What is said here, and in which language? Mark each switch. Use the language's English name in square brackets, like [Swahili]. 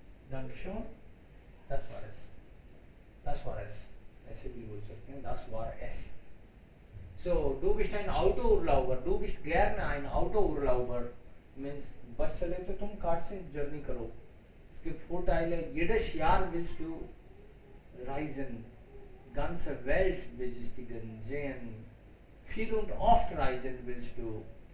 [German] Dankeschön. Das war es. Das war es. [Hindi] ऐसे भी बोल सकते हैं. [German] Das war es. So, du bist ein Autourlauber. Du bist gerne ein Autourlauber. [Hindi] Means बस चले तो तुम कार से जर्नी करो. [German] Es gibt Vorteile. Jedes Jahr willst du reisen. Ganze Welt besichtigen, sehen. Viel und oft reisen willst du.